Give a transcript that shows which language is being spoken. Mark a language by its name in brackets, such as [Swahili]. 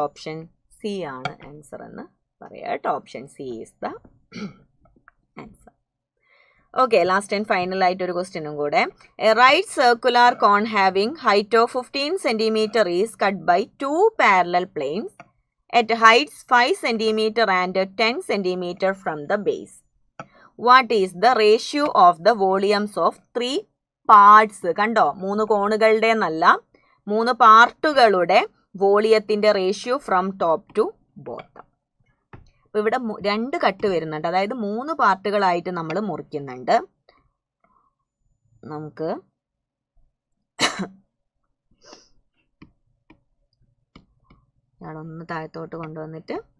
[Malayalam] Option C ആണ് answer എന്ന് പറയാം കേട്ടോ. [English] Option C is the answer. [Malayalam] Okay, last and final ആയിട്ടൊരു ക്വസ്റ്റ്യനും കൂടെ. [English] A right circular cone having height of 15 cm is cut by 2 parallel planes at heights 5 cm and 10 cm from the base. What is the ratio of the volumes of 3 parts? [Malayalam] കണ്ടോ, 3 കോണുകളുടെ എന്നല്ല, 3 പാർട്ടുകളുടെ വോളിയത്തിൻ്റെ ratio [English] From top to bottom. [Malayalam] അപ്പോൾ ഇവിടെ 2 cut വരുന്നുണ്ട്, അതായത് 3 പാർട്ടുകളായിട്ട് നമ്മൾ മുറിക്കുന്നുണ്ട്. നമുക്ക് ഇയാളൊന്ന് താഴത്തോട്ട് കൊണ്ടുവന്നിട്ട്